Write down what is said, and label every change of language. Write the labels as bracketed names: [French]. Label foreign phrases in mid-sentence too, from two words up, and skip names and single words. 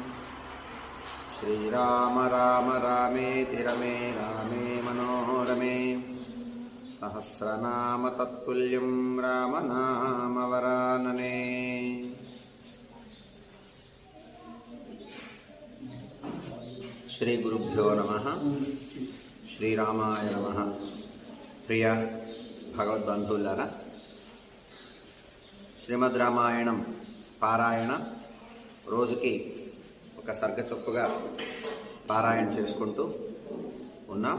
[Sanskrit] श्रीराम राम रामेति रमे रामे मनोरमे सहस्रनाम तत्तुल्यं रामनाम वरानने। श्री गुरुभ्यो नमः। [Telugu] శ్రీరామాయ నమః. ప్రియ భగవద్బంధువులారా, శ్రీమద్ రామాయణం పారాయణ రోజుకి ఒక సర్గ చొప్పుగా పారాయణ చేసుకుంటూ ఉన్నాం.